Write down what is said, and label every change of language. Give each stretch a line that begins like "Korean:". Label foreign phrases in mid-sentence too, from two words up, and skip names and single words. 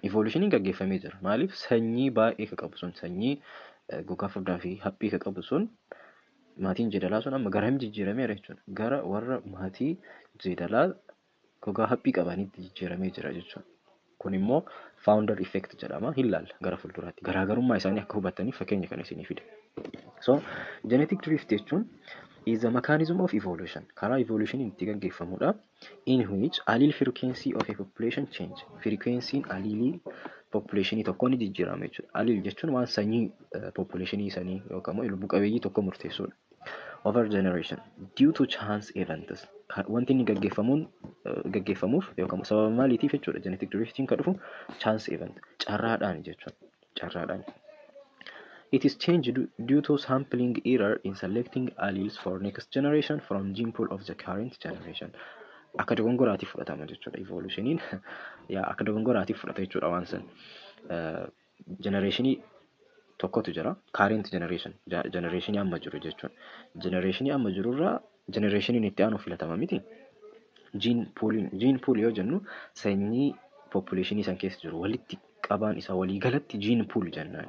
Oromo: Evolutioniin gaggeeffamee jira. Maaliif sanyii baay'ee ka qabu sun, sanyii gogaa furdaa fi haphii ka qabu sun maatiin jeedalaa sun amma gara jijjiirameera jechuudha. Gara warra maatii jeedalaa gogaa haphii qabanitti jijjiiramee jira jechuudha. Kun immoo
English: founder effect
Oromo: jedhama. Hilaalla gara fuulduraatti. Garaagarummaa isaanii akka hubattaniif fakkeenya kana isinii fide.
English: So genetic drift jechuun is the mechanism of evolution.
Oromo: Karaa evolution itti gaggeeffamudha.
English: In which allele frequency of a population change. Frequency allele population
Oromo: tokko ni jijjiirama jechuudha. Allele jechuun waan sanyii population isaanii yookaan immoo lubbu qabeeyyii tokko murteessuudha.
English: Over generation due to chance events.
Oromo: Wanti inni gaggeeffamuuf yookaan sababa maaliitiif jechuudha.
English: Genetic drifting
Oromo: kan dhufu
English: chance event.
Oromo: Carraadhaan jechuudha. Carraadhaan.
English: It is changed due to sampling error in selecting alleles for next generation from gene pool of the current generation.
Oromo: Akka dogongoraatiif fudhatama jechuudha. Evolutioniin akka dogongoraatiif fudhata jechuudha waan san. Generationii tokkotu jira.
English: Current generation.
Oromo: Generationii amma jiru jechuudha. Generationii amma jirurraa generationiin itti aanu filatama miti.
English: Gene pool
Oromo: yoo jennu sanyii populationii san keessa jiru walitti qabaan isaa walii galatti
English: gene pool
Oromo: jennaan.